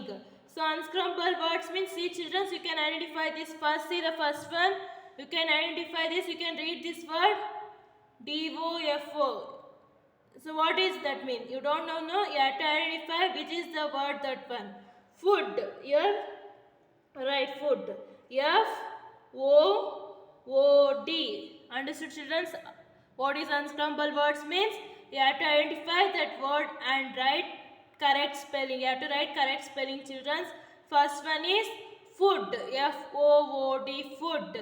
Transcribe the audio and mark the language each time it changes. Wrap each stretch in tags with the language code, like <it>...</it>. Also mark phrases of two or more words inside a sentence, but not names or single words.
<en>So unscramble words means, see children, you can identify this first. See the first one. You can identify this. You can read this word. DOFO. So what does that mean? You don't know, no? You have to identify which is the word, that one. Food. F. Right, food. F-O-O-D. Understood, children? What is unscrambled words means? You have to identify that word and write correct spelling. You have to write correct spelling, children. First one is food, F-O-O-D, food.</en>